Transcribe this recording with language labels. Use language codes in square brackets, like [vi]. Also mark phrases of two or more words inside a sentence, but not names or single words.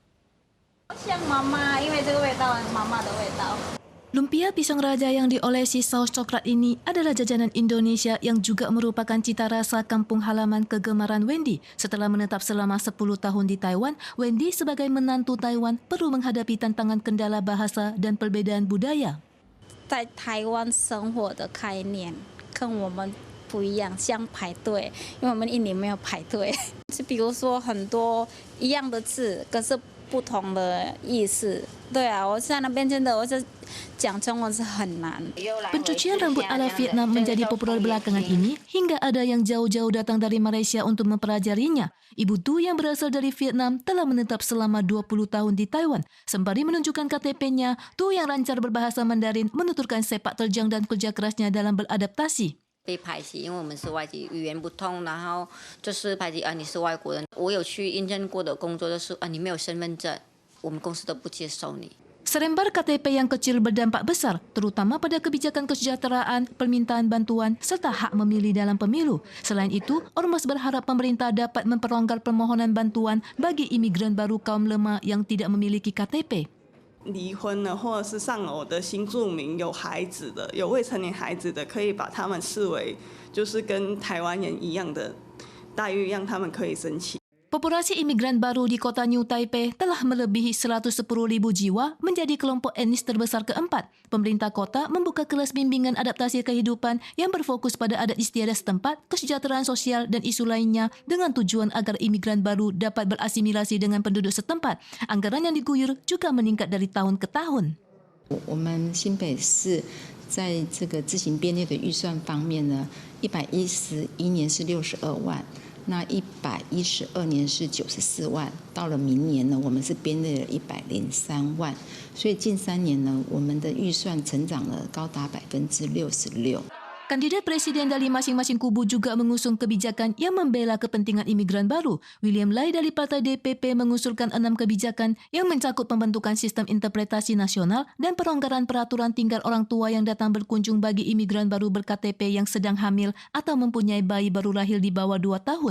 [id] Lumpia pisang raja yang diolesi saus coklat ini adalah jajanan Indonesia yang juga merupakan cita rasa kampung halaman kegemaran Wendy. Setelah menetap selama 10 tahun di Taiwan, Wendy sebagai menantu Taiwan perlu menghadapi tantangan kendala bahasa dan perbedaan budaya. [zh] 在台湾生活的概念跟我们不一样，像排队，因为我们印尼没有排队。是比如说很多一样的字，可是不同的意思。对啊，我在那边真的我是讲中文是很难。 [id] Pencucian rambut ala Vietnam menjadi populer belakangan ini hingga ada yang jauh-jauh datang dari Malaysia untuk mempelajarinya. Ibu Tu yang berasal dari Vietnam telah menetap selama 20 tahun di Taiwan. Sembari menunjukkan KTP-nya, Tu yang lancar berbahasa Mandarin menuturkan sepak terjang dan kerja kerasnya dalam beradaptasi. [zh] 被排挤，因为我们是外籍，语言不通，然后就是排挤啊，你是外国人。我有去应征过的工作，就是啊，你没有身份证，我们公司都不接受你。 [id] Serembar KTP yang kecil berdampak besar, terutama pada kebijakan kesejahteraan, permintaan bantuan, serta hak memilih dalam pemilu. Selain itu, Ormas berharap pemerintah dapat memperlonggar permohonan bantuan bagi imigran baru kaum lemah yang tidak memiliki KTP. [zh] 离婚了或者是丧偶的新住民，有孩子的、有未成年孩子的，可以把他们视为就是跟台湾人一样的待遇，让他们可以申请。 [id] Populasi imigran baru di kota New Taipei telah melebihi 110.000 jiwa menjadi kelompok etnis terbesar keempat. Pemerintah kota membuka kelas bimbingan adaptasi kehidupan yang berfokus pada adat istiadat setempat, kesejahteraan sosial dan isu lainnya dengan tujuan agar imigran baru dapat berasimilasi dengan penduduk setempat. Anggaran yang diguyur juga meningkat dari tahun ke tahun. [zh] 我们新北市在这个自行编列的预算方面呢，111年是62万。那112年是94万，到了明年呢，我们是编列了103万，所以近3年呢，我们的预算成长了高达66%。 [id] Kandidat presiden dari masing-masing kubu juga mengusung kebijakan yang membela kepentingan imigran baru. William Lai dari Partai DPP mengusulkan 6 kebijakan yang mencakup pembentukan sistem interpretasi nasional dan pelonggaran peraturan tinggal orang tua yang datang berkunjung bagi imigran baru ber-KTP yang sedang hamil atau mempunyai bayi baru lahir di bawah 2 tahun.